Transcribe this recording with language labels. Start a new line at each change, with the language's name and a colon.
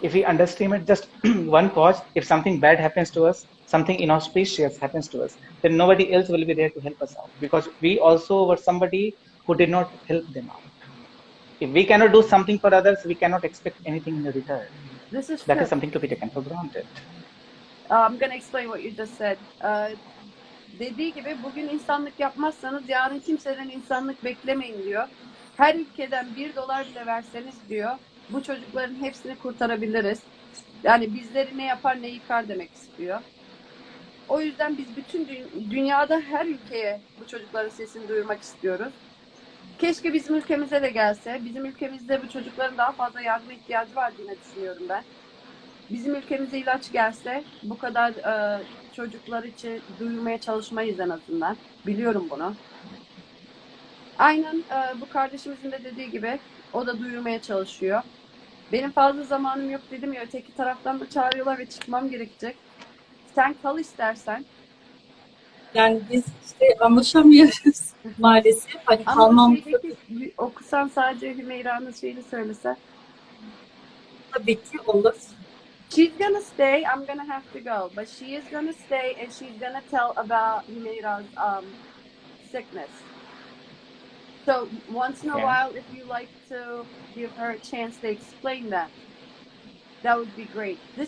English: If we underestimate just one cause, if something bad happens to us, something inauspicious happens to us, then nobody else will be there to help us out, because we also were somebody who did not help them out. If we cannot do something for others, we cannot expect anything in return. This is That true. is something to be taken for granted. I'm going to explain what you just said.
Turkish: Dediği gibi bugün insanlık yapmazsanız yarın kimseden insanlık beklemeyin diyor. Her ülkeden $1 bile verseniz diyor, bu çocukların hepsini kurtarabiliriz. Yani bizleri ne yapar ne yıkar demek istiyor. O yüzden biz bütün dünyada her ülkeye bu çocukların sesini duyurmak istiyoruz. Keşke bizim ülkemize de gelse. Bizim ülkemizde bu çocukların daha fazla yardıma ihtiyacı var diye düşünüyorum ben. Bizim ülkemize ilaç gelse bu kadar çocuklar için duyurmaya çalışmayız en azından. Biliyorum bunu. Aynen bu kardeşimizin de dediği gibi o da duyurmaya çalışıyor. Benim fazla zamanım yok dedim ya, öteki taraftan da çağırıyorlar ve çıkmam gerekecek. Sen kal istersen. Yani biz işte anlaşamıyoruz maalesef. Hani kalmam okusan sadece Hümeyra'nın şeyini söylese. Tabii ki olur.
English: She's gonna stay. I'm gonna have to go, but she is gonna stay and she's gonna tell about Hümeyra''s sickness. So once in a while, if you like to give her a chance to explain that would be great.